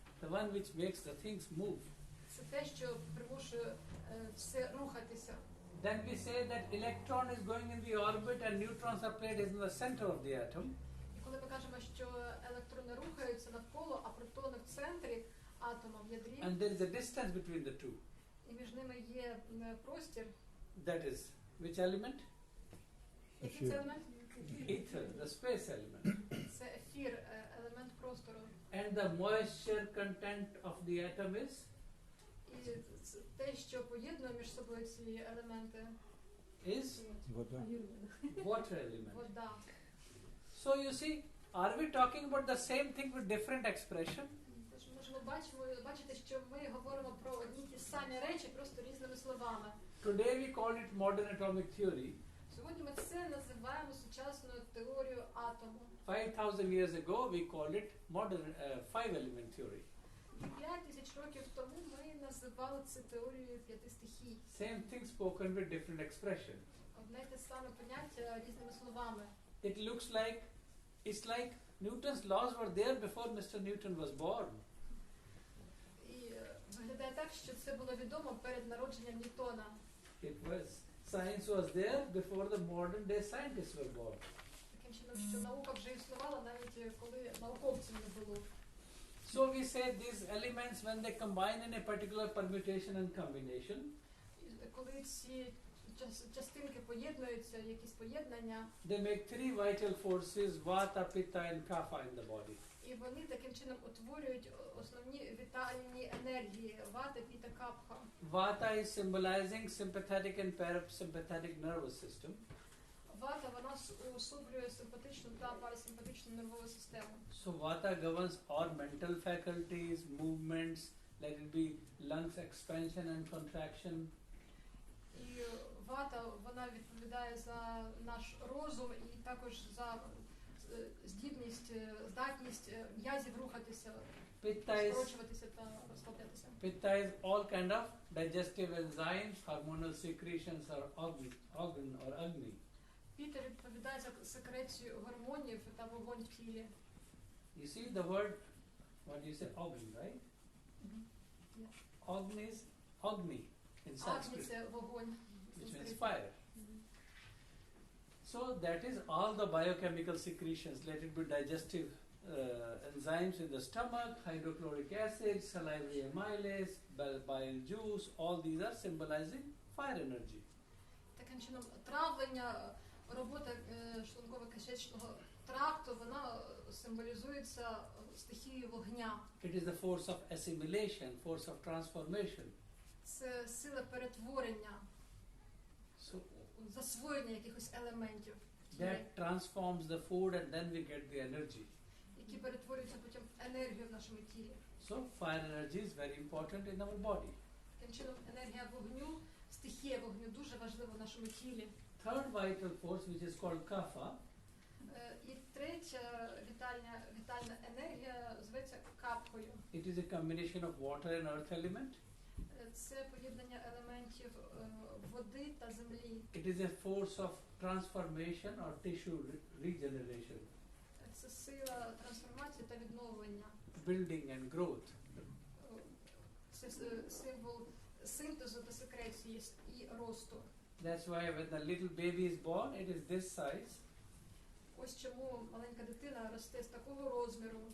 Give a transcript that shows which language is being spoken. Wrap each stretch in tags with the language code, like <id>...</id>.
<en>The one which makes the things move.</en> <uk>Це те, що примушує все рухатися.</uk> <en>Then we say that electron is going in the orbit and neutrons are placed in the center of the atom.</en> <uk>І коли ми кажемо, що електрони рухаються навколо, а протони в центрі атома в ядрі,</uk> <en>And there is a distance between the two.</en> <uk>і між ними є простір.</uk> <en>That is which element?</en> <uk>Який це елемент?</uk> <en>Ether, the space element.</en> <uk>Це ефір, елемент простору.</uk> <en>And the moisture content of the atom is?</en> <uk>І те, що поєднує між собою ці елементи,</uk> <en>Is</en> <uk>Вода.</uk> <en>water element.</en> <uk>вода.</uk> <en>So you see, are we talking about the same thing with different expression?</en> <uk>Тож ми можемо бачити, що ми говоримо про одні ті самі речі, просто різними словами.</uk> <en>Today we call it modern atomic theory.</en> <uk>Сьогодні ми це називаємо сучасною теорією атому.</uk> <en>5,000 years ago we called it modern five-element theory.</en> <uk>5000 років тому ми називали це теорією п'яти стихій.</uk> <en>Same thing spoken with different expression.</en> <uk>Одне й те саме поняття різними словами.</uk> <en>It looks like, it's like Newton's laws were there before Mr. Newton was born.</en> <uk>І виглядає так, що це було відомо перед народженням Ньютона.</uk> <en>Science was there before the modern day scientists were born.</en> <uk>Таким чином, що наука вже існувала навіть коли науковців не було.</uk> <en>So we say these elements, when they combine in a particular permutation and combination,</en> <uk>І коли ці частинки поєднуються, якісь поєднання,</uk> <en>they make three vital forces, Vata, Pitta and Kapha in the body.</en> <uk>і вони таким чином утворюють основні вітальні енергії вата, піта, капха.</uk> <en>Vata is symbolizing sympathetic and parasympathetic nervous system.</en> <uk>Вата, вона уособлює симпатичну та парасимпатичну нервову систему.</uk> <en>So Vata governs all mental faculties, movements, let it be lungs expansion and contraction.</en> <uk>І вата, вона відповідає за наш розум і також за здатність м'язів рухатися, скорочуватися та розслаблятися.</uk> <en>Pitta is all kind of digestive enzymes, hormonal secretions or organ or agni.</en> <uk>Піта відповідає за секрецію гормонів та вогонь в тілі.</uk> <en>You see the word, what do you say, agni, right? Agni is agni in</en> <uk>Агні</uk> <en>Sanskrit,</en> <uk>це вогонь.</uk> <en>which means fire. So that is all the biochemical secretions, let it be digestive enzymes in the stomach, hydrochloric acid, salivary amylase, bile juice, all these are symbolizing fire energy.</en> <uk>Таким чином, травлення, робота шлунково-кишечного тракту, вона символізується стихією вогня.</uk> <en>It is the force of assimilation, force of transformation.</en> <uk>Це сила перетворення,</uk> <en>So</en> <uk>засвоєння якихось елементів в тілі,</uk> <en>that transforms the food and then we get the energy.</en> <uk>які перетворюються потім в енергію в нашому тілі.</uk> <en>So fire energy is very important in our body.</en> <uk>Таким чином, енергія вогню, стихія вогню дуже важлива в нашому тілі.</uk> <en>Third vital force, which is called kapha,</en> <uk>І третя вітальна енергія зветься капхою.</uk> <en>it is a combination of water and earth element.</en> <uk>Це поєднання елементів води та землі.</uk> <en>It is a force of transformation or tissue regeneration,</en> <uk>Це сила трансформації та відновлення.</uk> <en>building and growth.</en> <uk>Це символ синтезу та секреції і росту.</uk> <en>That's why when the little baby is born, it is this size,</en> <uk>Ось чому маленька дитина росте з такого розміру,</uk>